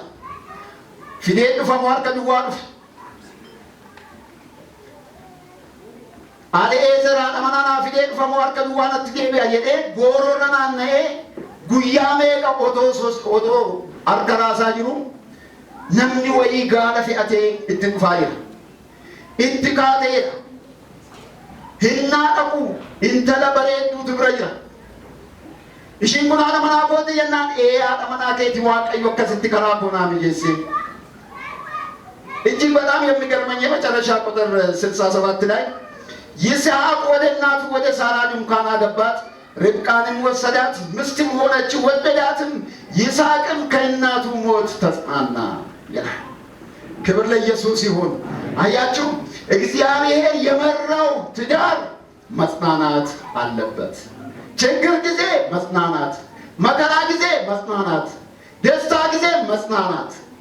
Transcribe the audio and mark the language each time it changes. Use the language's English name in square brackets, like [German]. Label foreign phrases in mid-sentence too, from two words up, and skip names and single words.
[Oromo] Fidee dhufamu harka duwwaa dhufa. Ali'eezer haadha manaa naa fidee dhufamu harka duwwaa natti deebi'a jedhee gooroorra naanna'ee guyyaa meeqa otoo harka raasaa jiru namni wayii gaala fe'atee itti dhufaa jira. Itti kaateedha. Hinnaa dhaqu intala bareedduutu bira jira. Ishiin kun haadha manaa kooti jennaan haadha manaa keeti Waaqayyo akkasitti karaa koo naa mijeesse. [Amharic] እጅግ በጣም የሚገርመኝ የመጨረሻ ቁጥር 67 ላይ ይስሐቅ ወደ እናቱ ወደ ሳራ ድንኳን አገባት፣ ርብቃንም ወሰዳት፣ ምስትም ሆነች፣ ወደዳትም። ይስሐቅም ከእናቱ ሞት ተጽናና ይላል። ክብር ለኢየሱስ ይሁን። አያችሁ፣ እግዚአብሔር የመራው ትዳር መጽናናት አለበት። ችግር ጊዜ መጽናናት፣ መከራ ጊዜ መጽናናት፣ ደስታ ጊዜ መጽናናት።